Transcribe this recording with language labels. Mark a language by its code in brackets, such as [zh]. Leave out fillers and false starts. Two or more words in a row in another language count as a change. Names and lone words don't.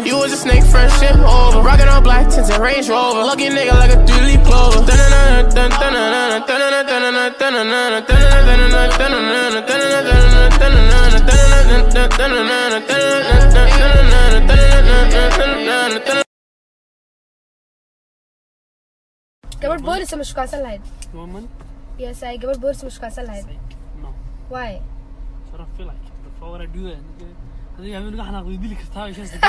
[en] You was a snake, fresh shit over. Rockin' on black tints and Range Rover. Lucky nigga like a 3-leaf clover. [so] Gabadh boolis ma shukaansan lahayd? [en] Woman? [so] Yes, I gabadh boolis ma shukaansan lahayd? [en] No. Why? Sort of feel like it before I do that. I think I'm gonna go [so] dili kartaa ishaas